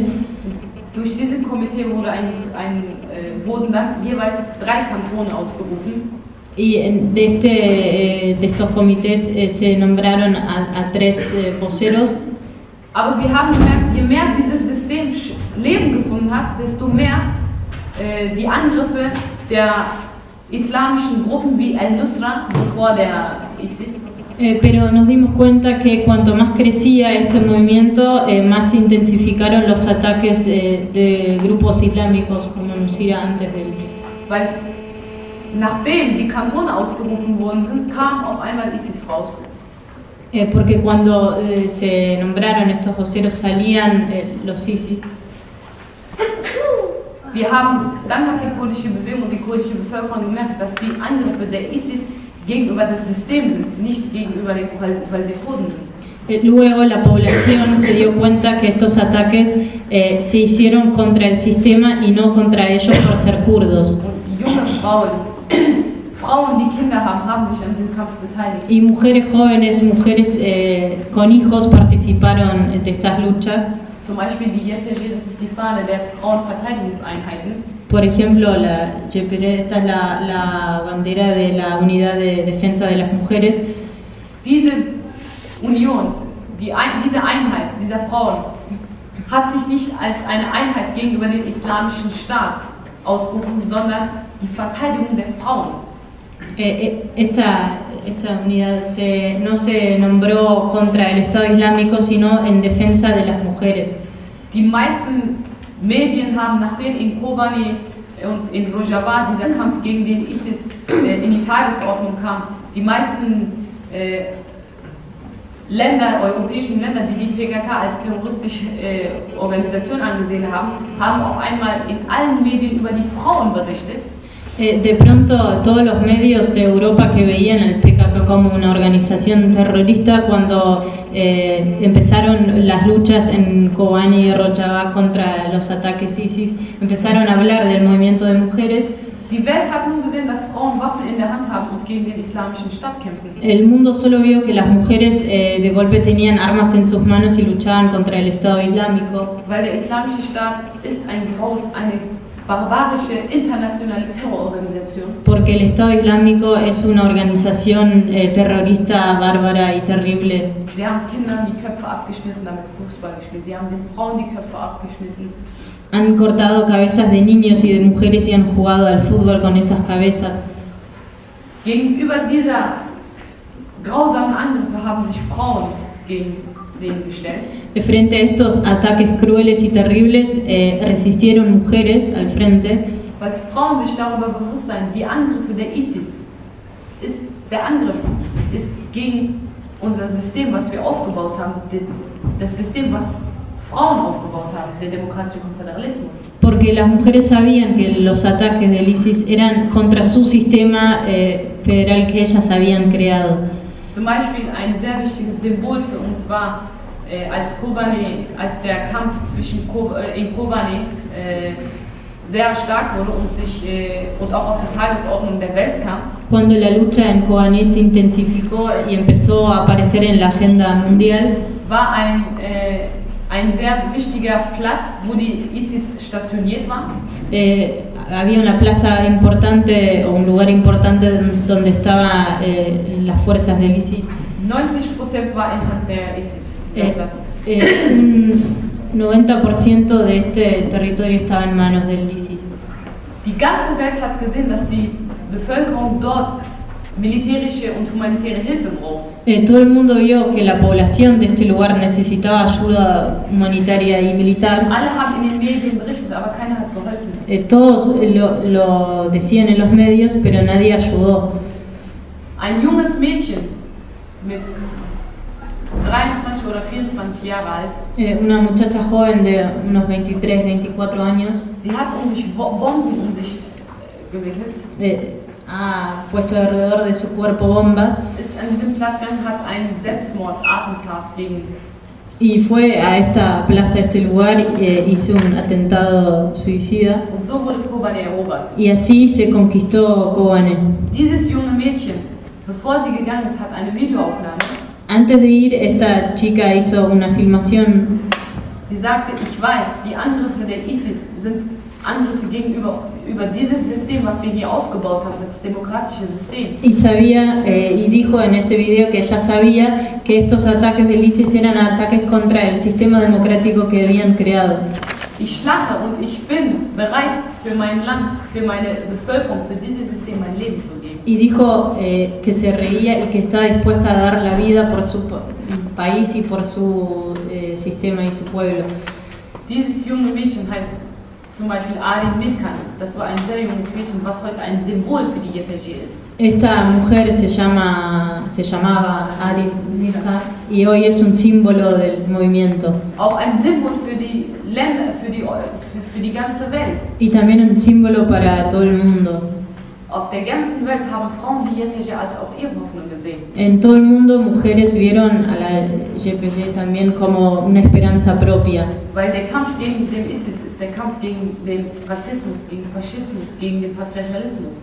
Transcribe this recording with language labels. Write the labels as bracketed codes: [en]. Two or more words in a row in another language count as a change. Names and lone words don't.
[de] Durch diesen Komitee wurden dann jeweils 3 Kantone ausgerufen. [es] Y de estos comités se nombraron a 3 voceros. [de] Aber wir haben gemerkt, je mehr dieses System Leben gefunden hat, desto mehr die Angriffe der islamischen Gruppen wie Al-Nusra, bevor der ISIS. [es] Pero nos dimos cuenta que cuanto más crecía este movimiento, más se intensificaron los ataques de grupos islámicos como Nusira antes del... [de] Weil nachdem die Kantone ausgerufen worden sind, kam auf einmal ISIS raus. [es] Porque cuando se nombraron estos voceros salían los ISIS. [de] Dann hat die kurdische Bewegung und die kurdische Bevölkerung gemerkt, dass die Angriffe der ISIS gegenüber das System sind, nicht gegenüber den, weil sie Kurden sind. [es] Luego la población se dio cuenta que estos ataques se hicieron contra el sistema y no contra ellos por ser kurdos. [de] Und junge Frauen, die Kinder haben sich an diesem Kampf beteiligt. [es] Y mujeres jóvenes, mujeres con hijos participaron de estas luchas. [de] Zum Beispiel die YPG, das ist die Fahne der Frauenverteidigungseinheiten. [es] Por ejemplo, la YPG, esta es la bandera de la Unidad de Defensa de las Mujeres. [de] Diese Union, diese Einheit dieser Frauen hat sich nicht als eine Einheit gegenüber dem islamischen Staat ausgerufen, sondern die Verteidigung der Frauen. [es] Esta unidad no se nombró contra el Estado Islámico, sino en defensa de las mujeres. [de] Die meisten Medien haben, nachdem in Kobani und in Rojava dieser Kampf gegen den ISIS in die Tagesordnung kam, die meisten europäischen Länder, die die PKK als terroristische Organisation angesehen haben, haben auf einmal in allen Medien über die Frauen berichtet. [es] De pronto todos los medios de Europa que veían al PKK como una organización terrorista, cuando empezaron las luchas en Kobani y Rojava contra los ataques ISIS, empezaron a hablar del movimiento de mujeres. [de] Die Welt hat nun gesehen, dass Frauen Waffen in der Hand haben und gegen den islamischen Staat kämpfen. [es] El mundo solo vio que las mujeres de golpe tenían armas en sus manos y luchaban contra el Estado Islámico. [de] Weil der islamische Staat ist eine barbarische internationale Terrororganisation. [es] Porque el Estado Islámico es una organización terrorista, bárbara y terrible. [de] Sie haben Kindern die Köpfe abgeschnitten, damit Fußball gespielt. Sie haben den Frauen die Köpfe abgeschnitten. [es] Han cortado cabezas de niños y de mujeres y han jugado al fútbol con esas cabezas. [de] Gegenüber dieser grausamen Angriffe haben sich Frauen gegen den gestellt. [es] Frente a estos ataques crueles y terribles, resistieron mujeres al frente, [de] Weil Frauen sich darüber bewusst sein, die Angriffe der ISIS, der Angriff ist gegen unser System, was wir aufgebaut haben, das System, was Frauen aufgebaut haben, der demokratische Konföderalismus. [es] porque las mujeres sabían que los ataques del ISIS eran contra su sistema federal que ellas habían creado. [de] Zum Beispiel ein sehr wichtiges Symbol für uns war, als der Kampf in Kobane sehr stark wurde und auch auf die Tagesordnung der Welt kam. [es] Cuando la lucha en Kobané se intensificó y empezó a aparecer en la agenda mundial, [de] War ein sehr wichtiger Platz, wo die ISIS stationiert war. [es] había una plaza importante o un lugar importante donde estaban las fuerzas del ISIS. [de] 90% war in Hand der ISIS, dieser Platz. [es] Un 90% de este territorio estaba en manos del ISIS. [de] Die ganze Welt hat gesehen, dass die Bevölkerung dort militärische und humanitäre Hilfe braucht. [es] Todo el mundo vio que la población de este lugar necesitaba ayuda humanitaria y militar. [de] Alle haben in den Medien berichtet, aber keiner hat geholfen. [es] Todos lo decían en los medios, pero nadie ayudó. [de] Ein junges Mädchen mit 23 oder 24 Jahre alt, [es] Una muchacha joven de unos 23, 24 años, [de] sie hat Bomben um sich gewickelt, [es] ha puesto alrededor de su cuerpo bombas [de] ist an diesem Platz gegangen, hat ein Selbstmordattentat gegen [es] y fue a esta plaza, a este lugar, hizo un atentado suicida [de] und so wurde Kobane erobert. [es] y así se conquistó Kobane. [de] Dieses junge Mädchen, bevor sie gegangen ist, hat eine Videoaufnahme. [es] Antes de ir, esta chica hizo una filmación. [de] Sie sagte, ich weiß, die Angriffe der ISIS sind Angriffe über dieses System, was wir hier aufgebaut haben, das demokratische System. [es] Y sabía, y dijo en ese video que ella sabía que estos ataques del ISIS eran ataques contra el sistema democrático que habían creado. [de] Ich schlafe und ich bin bereit, für mein Land, für meine Bevölkerung, für dieses System mein Leben zu geben. [es] Y dijo que se reía y que está dispuesta a dar la vida por su país y por su sistema y su pueblo. [de] Dieses junge Mädchen heißt zum Beispiel Arin Mirkan. Das war ein sehr junges Mädchen, was heute ein Symbol für die YPG ist. [es] Esta mujer se llamaba Arin Mirka y hoy es un símbolo del movimiento. [de] Auch ein Symbol für die Länder, für die ganze Welt. [es] Y también un símbolo para todo el mundo. [de] Auf der ganzen Welt haben Frauen die YPG als auch ihre Hoffnung gesehen. [es] En todo el mundo, mujeres vieron a la YPG también como una esperanza propia. [de] Weil der Kampf gegen den ISIS ist der Kampf gegen den Rassismus, gegen den Faschismus, gegen den Patriarchalismus.